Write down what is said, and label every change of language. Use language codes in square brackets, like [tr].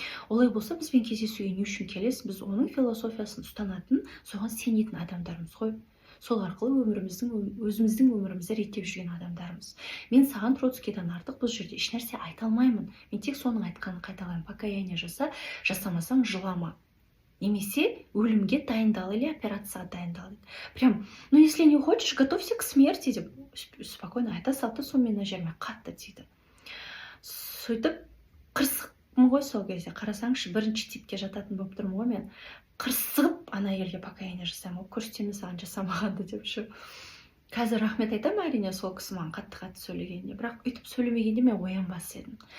[kk] Олай болса, бізбен кездесуге не үшін келесіз? Біз оның философиясын ұстанатын, соған сенетін адамдармыз ғой. Сол арқылы өзіміздің өмірімізді реттеп жүрген адамдармыз. Мен саған Троцкийдан артық бұл жерде ешнәрсе айта алмаймын. Мен тек соның айтқанын қайталаймын. Покаяние жаса, жасамасаң жылама. Немесе өлімге дайындал или операцияға дайындал. [ru] Прям, если не хочешь, готовься к смерти [kk] деп спокойно айта салды, сонымен мына жеріме қатты тиді. Сөйтіп қырсықпын ғой сол кезде. Қарасаңшы, 1-ші типке жататын болып тұрмын ғой мен. Қырсығып ана елге покаяние жасаймын, көрсетемін саған жасамағанды деп шу. Қазір рахмет айтамын, әрине, сол кісі маған қатты сөйлегенде, бірақ өйтіп сөйлемегенде мен оянбас едім.